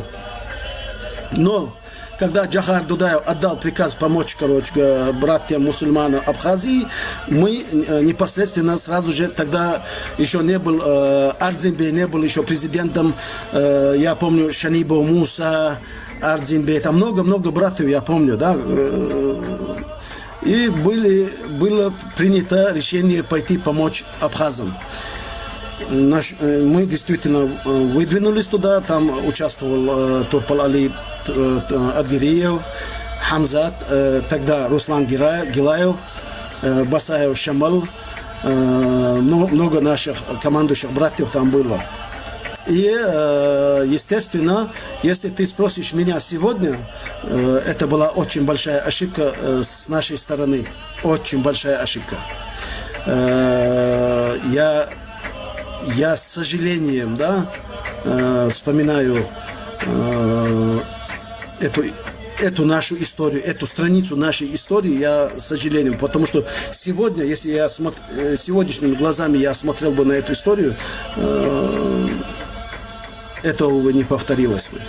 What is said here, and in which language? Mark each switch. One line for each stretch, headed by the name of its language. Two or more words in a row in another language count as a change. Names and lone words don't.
Russian: Но когда Джохар Дудаев отдал приказ помочь, братьям мусульманам Абхазии, мы непосредственно сразу же, тогда еще не был Ардзинбей, не был еще президентом, я помню, Шанибов Муса, Ардзинбей, там много братьев, я помню, да. И было принято решение пойти помочь абхазам. Мы действительно выдвинулись туда, там участвовал Турпал Али Адгириев, Хамзат, тогда Руслан Гилаев, Басаев Шамал, много наших командующих братьев там было. И, естественно, если ты спросишь меня сегодня, это была очень большая ошибка с нашей стороны. Очень большая ошибка. Я с сожалением, вспоминаю эту нашу историю, эту страницу нашей истории, я с сожалением, потому что сегодня, если я сегодняшними глазами я смотрел бы на эту историю, этого бы не повторилось бы.